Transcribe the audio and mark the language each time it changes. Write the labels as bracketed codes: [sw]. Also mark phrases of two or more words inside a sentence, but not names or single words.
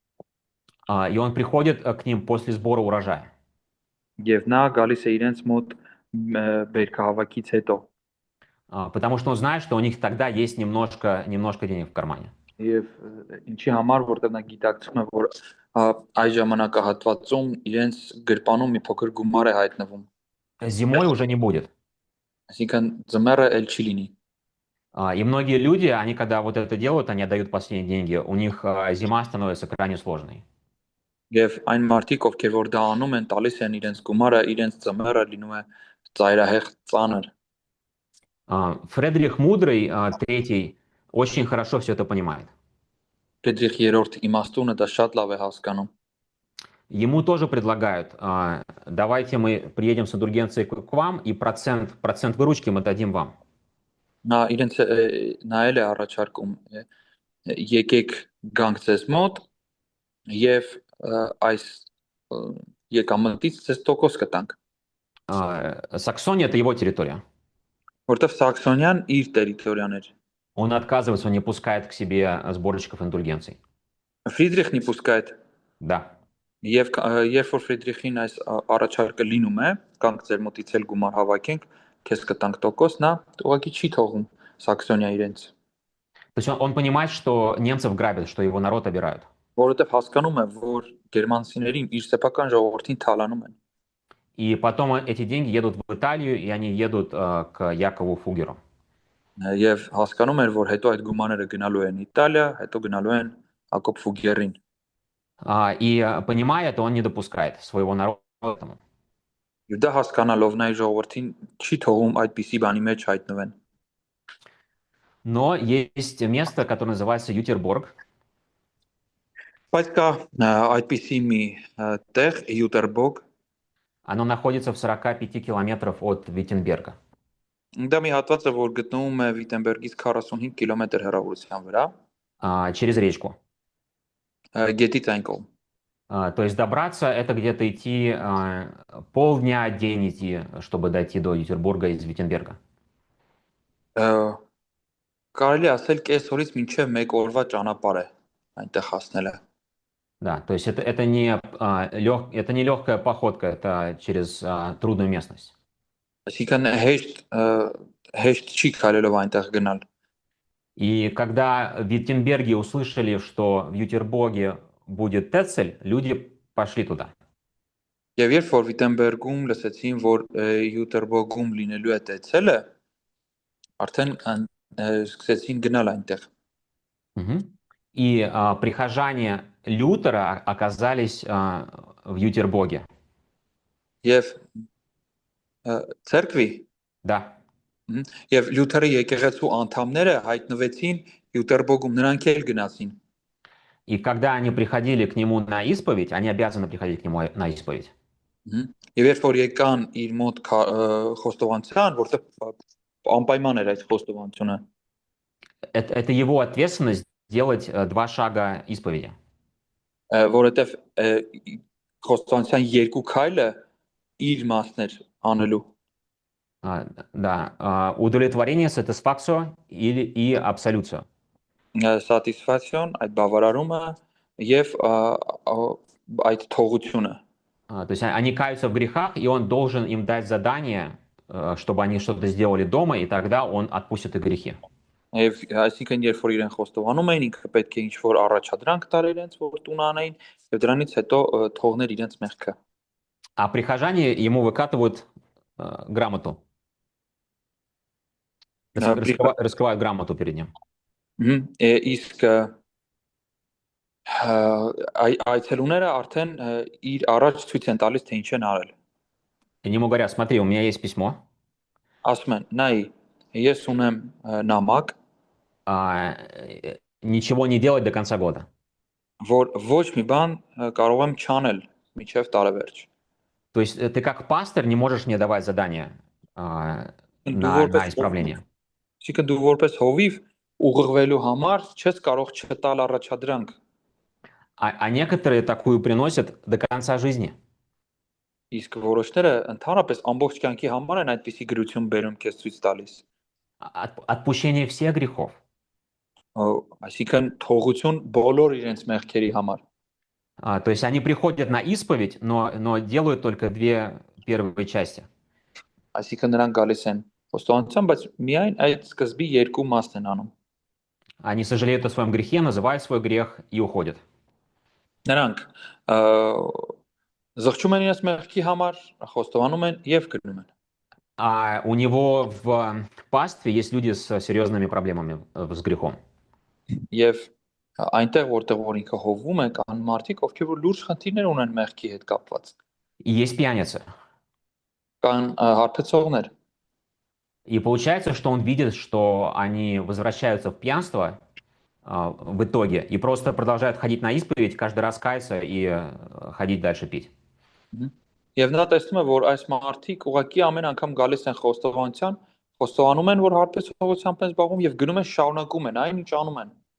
[ru] И он приходит к ним после сбора урожая. [hy] Եվ նա գալիս է իրենց մոտ բերքահավաքից հետո։ [ru] Потому что он знает, что у них тогда есть немножко денег в кармане. [hy] Եվ ինչի համար, որտեղ նա գիտակցում է, որ այս ժամանակահատվածում իրենց գրպանում մի փոքր գումար է հայտնվում։ [ru] Зимой уже не будет. [hy] Այսինքն ձմեռը էլ չի լինի։ [ru] И многие люди, они когда вот это делают, они отдают последние деньги, у них зима становится крайне сложной. [hy] Եվ այն մարդիկ, ովքեր որ դա անում են, տալիս են իրենց գումարը, իրենց ձմեռը լինում է ծայրահեղ ծանր։ [ru] Фредрих Мудрый, третий, очень хорошо все это понимает. [hy] Ֆրիդրիխ III իմաստունը դա շատ լավ է հասկանում։ [ru] Ему тоже предлагают, давайте мы приедем с индульгенцией к вам, и процент выручки мы дадим вам. [hy] Նա իրենց նայել է առաջարկում եկեք գանք ձեզ մոտ եւ այս եկամտից ձեզ տոկոս կտանք, [ru] Саксония — это его территория. [hy] որտեվ Սաքսոնյան իր տերիտորիան էր։ [ru] Он отказывается, он не пускает к себе сборщиков индульгенций. Ֆրիդրիխն ի պուսկայդ Да. [hy] եւ երբ որ Ֆրիդրիխին այս առաջարկը լինում է, կանք ձեր մոտից էլ գումար հավաքենք, քեզ կտանք տոկոս, նա ուղղակի չի թողում Սաքսոնիա իրենց։ [ru] То есть он понимает, что немцев грабят, что его народ обирают. [hy] Որովհետեւ հասկանում է, որ գերմանցիներին իր սեփական ժողովրդին թալանում են։ [ru] И потом эти деньги едут в Италию, и они едут к Якову Фугеру. [hy] Եվ հասկանում էր, որ հետո այդ գումարները գնալու են Իտալիա, հետո գնալու են Հակոբ Ֆուգերին։ [ru] И понимая это, он не допускает своего народа к этому. [hy] Եվ դա հասկանալով նա իր ժողովրդին չի թողում այդպիսի բանի մեջ հայտնվեն։ [ru] Но есть место, которое называется Ютерборг. [hy] Բայց կա այդպիսի մի տեղ Յուտերբորգ, [ru] Оно находится в 45 километров от Виттенберга. [hy] դա մի հատված է, որ գտնվում է Վիտենբերգից 45 կիլոմետր հեռավորության վրա, [ru] Через речку. [hy] գետից այն կողմ։ [ru] То есть добраться — это где-то идти полдня, день идти, чтобы дойти до Ютербурга из Виттенберга. [hy] Կարելի ասել կես օրից մինչև 1 օրվա ճանապարհ է այնտեղ հասնելը։ [ru] Да, то есть это не легкая походка, это через трудную местность. [hy] Այսինքն հեշտ չի քայլելով այնտեղ գնալ։ [ru] И когда в Виттенберге услышали, что в Ютербурге будет Тецель, люди пошли туда. [hy] Եվ երբ որ Վիտենբերգում լսեցին, որ Յուտերբորգում լինելու է Տեցելը, արդեն սկսեցին գնալ այնտեղ։ [ru] И прихожане Лютера оказались в Ютербоге. [hy] Եվ ցերկվի [ru] Да. [hy] եւ Լյութերի եկեղեցու անդամները հայտնվեցին Յուտերբոգում, նրանք էլ գնացին։ [ru] И когда они приходили к нему на исповедь, они обязаны приходить к нему на исповедь. [hy] Եվ երբ որ եկան իր մոտ խոստովանության, որտեղ անպայման էր այդ խոստովանությունը, [ru] Это его ответственность делать 2 шага исповеди. [hy] որովհետեւ խոստովանության երկու քայլը իր մասն էր անելու։ [ru] Да. Удовлетворение, satisfactio и абсолюцию. [hy] Satisfaction, այդ բավարարումը եւ այդ թողությունը։ [ru] То есть они каются в грехах, и он должен им дать задание, чтобы они что-то сделали дома, и тогда он отпустит их грехи. [hy] Եվ այսինքն երբ որ իրեն խոստովանում էին, ինքը պետք է ինչ-որ առաջադրանք տար իրենց, որ տուն անեին, եւ դրանից հետո թողներ իրենց մեղքը։ [ru] А прихожане ему выкатывают грамоту. Раскрывают грамоту перед ним. [hy] Իսկ այցելուները արդեն իր առաջ ցույց են տալիս, թե ինչ են արել։ [ru] Они ему говорят: смотри, у меня есть письмо. [hy] Ասում են, նայ, ես ունեմ նամակ, [ru] ничего не делать до конца года. [hy] որ ոչ մի բան կարող եմ չանել մինչև տարեվերջ։ [ru] То есть ты как пастор не можешь мне давать задания на исправление. [hy] Այսինքն դու որպես հովիվ ուղղվելու համար չես կարող չտալ առաջադրանք։ [ru] А некоторые такую приносят до конца жизни. [hy] Իսկ որոշները ընդհանրապես ամբողջ կյանքի համար են այդպիսի գրություն բերում քեզ ցույց տալիս։ [ru] Отпущение всех грехов. [hy] Այսինքն թողություն բոլոր իրենց մեղքերի համար։ [ru] То есть они приходят на исповедь, но делают только 2 первые части. [hy] Այսինքն նրանք գալիս են խոստովանության, բայց միայն այդ սկզբի երկու մասն են անում։ [ru] Они сожалеют о своем грехе, называют свой грех и уходят. [hy] Նրանք զղջում են իրենց մեղքի համար, խոստովանում են եւ գնում են։ [ru] А у него в пастве есть люди с серьезными проблемами с грехом. [hy] Եվ այնտեղ որտեղ որ ինքը հովվում է, կան մարդիկ, ովքեր որ լուրջ խնդիրներ ունեն մեղքի հետ կապված։ [ru] И есть пьяницы. [hy] Կան հարբեցողներ։ [ru] И получается, что он видит, что они возвращаются в пьянство в итоге и просто продолжают ходить на исповедь, каждый раз каяться и ходить дальше пить. [hy] Եվ նա տեսնում է, որ այս մարդիկ ուղղակի ամեն անգամ գալիս են խոստովանության, խոստովանում են, որ հարբեցողությամբ են զբաղվում եւ գնում են շարունակում են այն ինչ անում են։